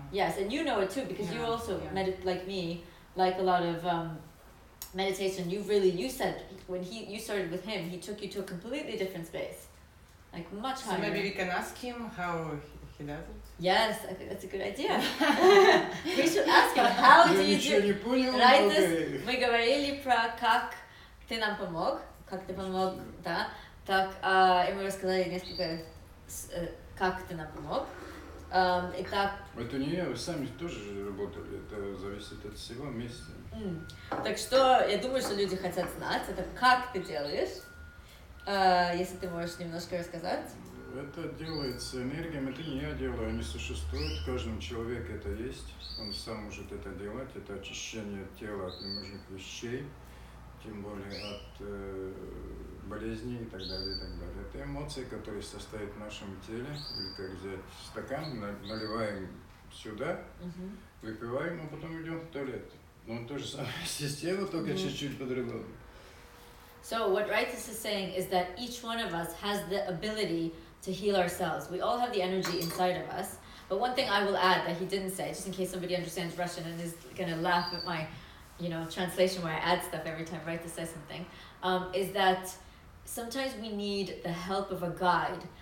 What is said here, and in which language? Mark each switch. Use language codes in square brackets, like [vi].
[en] Yes, and you know it too, because you also, like me, like a lot of meditation. You said when you started with him, he took you to a completely different space, like much higher. So maybe we can ask him how he does it. Yes, I think that's a good idea. We should ask him, how do you do? [ru] Raitis, мы говорили про как ты нам помог, да, так, и мы рассказали несколько, как ты нам помог. Итак. Это не я, вы сами тоже же работали, это зависит от всего вместе. Так что, я думаю, что люди хотят знать, это как ты делаешь, если ты можешь немножко рассказать. Это делается энергией, это не я делаю, они существуют, в каждом человеке это есть, он сам может это делать, это очищение тела от ненужных вещей, тем более от болезней и так далее, и так далее. Это эмоции, которые состоят в нашем теле, или как взять стакан, наливаем сюда, выпиваем, а потом идем в туалет. Ну, то же самое система, только чуть-чуть по-другому. [en] So what Raitis is saying is that each one of us has the ability to heal ourselves. We all have the energy inside of us. But one thing I will add that he didn't say, just in case somebody understands Russian and is going to laugh at my, translation where I add stuff every time Raitis says something, is that sometimes we need the help of a guide